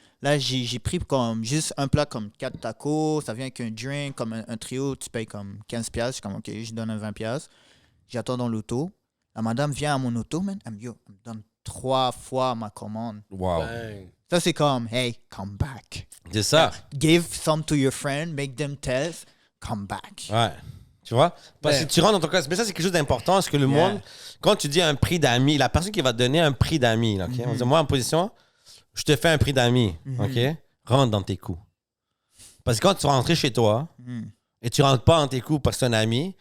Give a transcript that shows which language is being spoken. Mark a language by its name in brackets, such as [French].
[French] Là, j'ai pris comme juste un plat comme 4 tacos. Ça vient avec un drink, comme un trio. Tu payes comme 15$. Je suis comme, OK, je donne un 20$. J'attends dans l'auto. La madame vient à mon auto, man. Elle me donne 3 fois ma commande. Wow. Bang. Ça, c'est comme, [English] hey, come back. [French] C'est ça. [English] Give some to your friend, make them test, come back. [French] Ouais. Tu vois? Parce Ouais. que tu rentres dans ton cost. Mais ça, c'est quelque chose d'important. Parce que le monde, quand tu dis un prix d'amis, la personne qui va te donner un prix d'amis, là, OK? On dit, moi, en position, je te fais un prix d'amis. OK? Rentre dans tes coûts. Parce que quand tu vas rentrer chez toi Mhm. et tu rentres pas dans tes coûts parce que c'est un ami,